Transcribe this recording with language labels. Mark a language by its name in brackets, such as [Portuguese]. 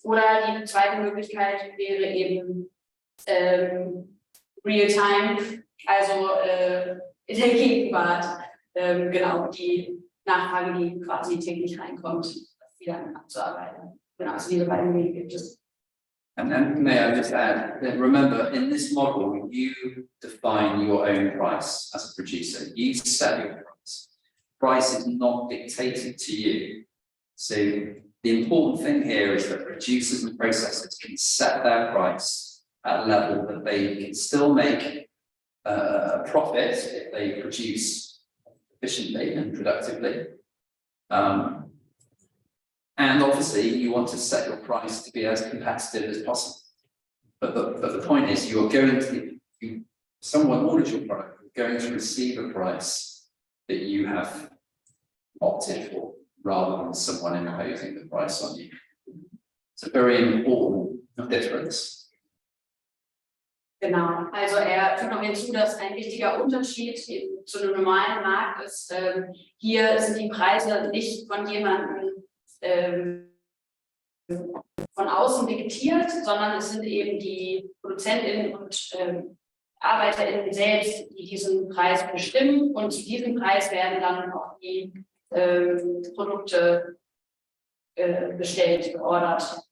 [German] Oder die zweite Möglichkeit wäre eben Real-Time, also in der Gegenwart, genau, die Nachfrage, die quasi täglich reinkommt, wieder abzuarbeiten. Genau, also diese beiden Wege gibt es. [English] And then may I just add that remember, in this model, you define your own price as a producer. You set your price. Price is not dictated to you. So the important thing here is that producers and processors can set their price at a level that they can still make a profit if they produce efficiently and productively. And obviously, you want to set your price to be as competitive as possible. But the point is, you're going to, someone orders your product, you're going to receive a price that you have opted for, rather than someone imposing the price on you. It's a very important difference. [German] Genau, also fügt noch hinzu, dass ein wichtiger Unterschied zu einem normalen Markt ist, hier sind die Preise nicht von jemandem von außen diktiert, sondern es sind eben die ProduzentInnen und ArbeiterInnen selbst, die diesen Preis bestimmen, und zu diesem Preis werden dann auch die Produkte bestellt, geordert.